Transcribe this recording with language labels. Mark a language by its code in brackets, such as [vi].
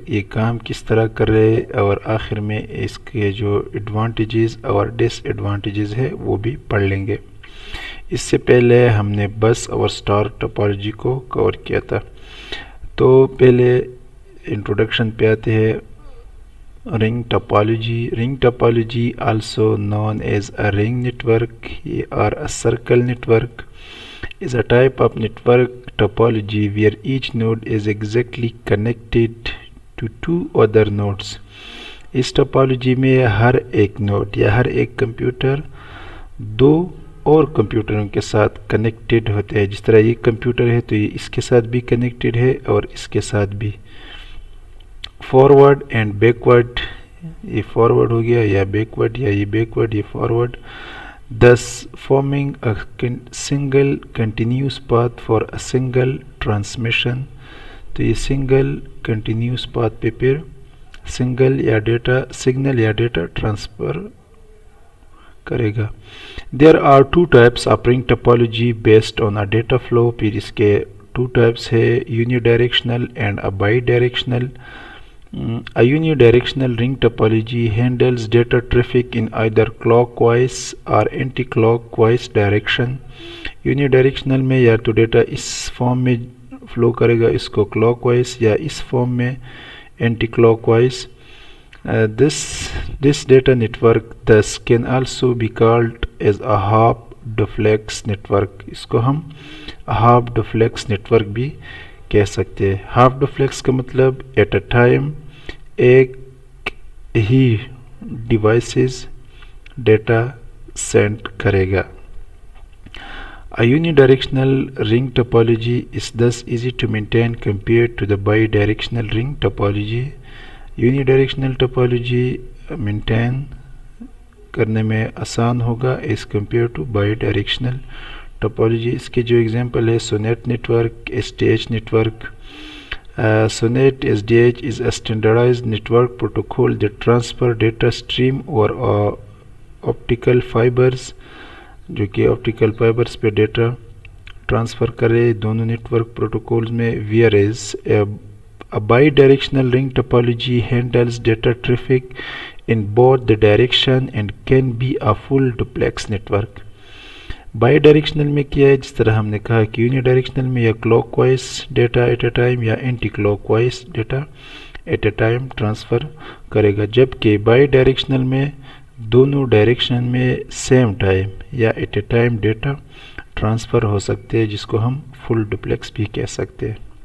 [ur] یہ کام کس طرح کر رہے اور آخر میں اس کے جو ایڈوانٹیجز اور ڈس ایڈوانٹیجز ہے وہ بھی پڑھ لیں گے. اس سے پہلے ہم نے بس اور اسٹار ٹوپالوجی کو کور کیا تھا. تو پہلے انٹروڈکشن پہ آتے ہیں. [en] Ring topology, also known as a ring network or a circle network, is a type of network topology where each node is exactly connected to two other nodes. [ur] اس topology میں ہر ایک node یا ہر ایک computer دو اور کمپیوٹروں کے ساتھ connected ہوتے ہیں. جس طرح یہ کمپیوٹر ہے تو یہ اس کے ساتھ بھی کنیکٹڈ ہے اور اس کے ساتھ بھی. فارورڈ اینڈ بیکورڈ، یہ فارورڈ ہو گیا یا بیکورڈ، یا یہ بیکورڈ یہ forward. [en] thus forming a single continuous path for a single transmission. [ur] تو یہ سنگل کنٹینیوس پاتھ پہ پھر سنگل یا ڈیٹا سگنل یا ڈیٹا ٹرانسفر کرے گا. [en] there are two types of ring topology based on a data flow. [ur] پھر اس کے two types ہے [en] unidirectional and a bidirectional. A unidirectional ring topology handles data traffic in either clockwise or anti-clockwise direction. [ur] Unidirectional میں یا تو data اس form میں flu کرے گا اس کو clock wise یا اس فارم میں anti clock wise. [en] This data network thus can also be called as a half duplex network. [ur] اس کو ہم half duplex network بھی کہہ سکتے ہیں. ہاف ڈوپلیکس کا مطلب ایٹ اے ٹائم ایک ہی ڈیوائسز ڈیٹا سینڈ کرے گا. [en] A unidirectional ring topology is thus easy to maintain compared to the bidirectional ring topology. [ur] Unidirectional topology maintain کرنے میں آسان ہوگا [en] as compared to bidirectional [ur] topology. اس کے جو ایگزامپل ہے sonnet network, S D H network. [en] SONET S D H is a standardised network protocol that transfer data stream اور optical fibres, [ur] جو کہ آپٹیکل فائبرز پہ ڈیٹا ٹرانسفر کرے دونوں network protocols میں. [en] whereas a bidirectional ring topology handles data traffic in both the direction and can be a full duplex network. [ur] By directional میں کیا ہے، جس طرح ہم نے کہا کہ یونی ڈائریکشنل میں یا clock wise data at a time یا anti clock wise data at a time transfer کرے گا، جبکہ بائی ڈائریکشنل میں دونوں ڈائریکشن میں سیم ٹائم یا at a time data transfer ہو سکتے ہیں، جس کو ہم فل ڈپلیکس بھی کہہ سکتے ہیں.